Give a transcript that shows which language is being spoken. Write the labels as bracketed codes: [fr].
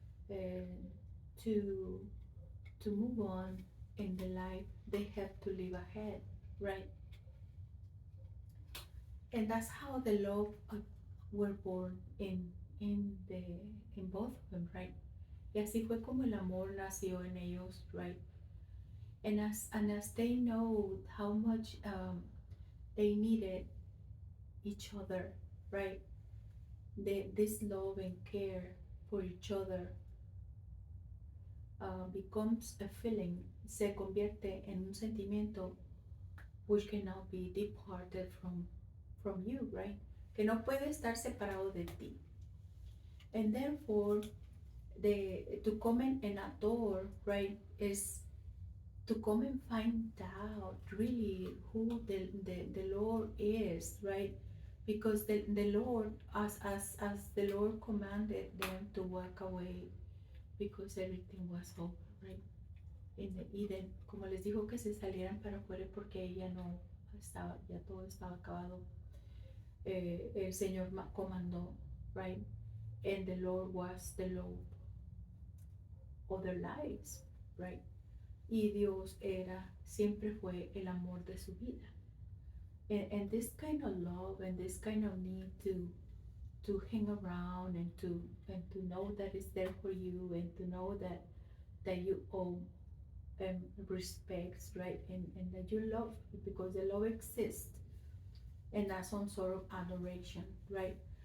[en] And to to move on in the life they have to live ahead, right? And that's how the love were born in in both of them, right? [es] Y así fue como el amor nació en ellos, right? [en] And as they know how much they needed each other, right? This love and care for each other becomes a feeling, [es] se convierte en un sentimiento [en] which cannot be departed from you, right? [es] Que no puede estar separado de ti. [en] And therefore, to come and adore, right, is to come and find out really who the Lord is, right? Because the Lord, as the Lord commanded them to walk away, because everything was over, right? In the Eden, [es] como les dijo que se salieran para afuera porque ella no estaba, ya todo estaba acabado. El Señor comandó, right? [en] And the Lord was the Lord of their lives, right? [es] Y Dios era, siempre fue el amor de su vida. [en] And this kind of love and this kind of need to hang around and to know that it's there for you and to know that you owe respects, right? And that you love, because the love exists, and that's some sort of adoration, right?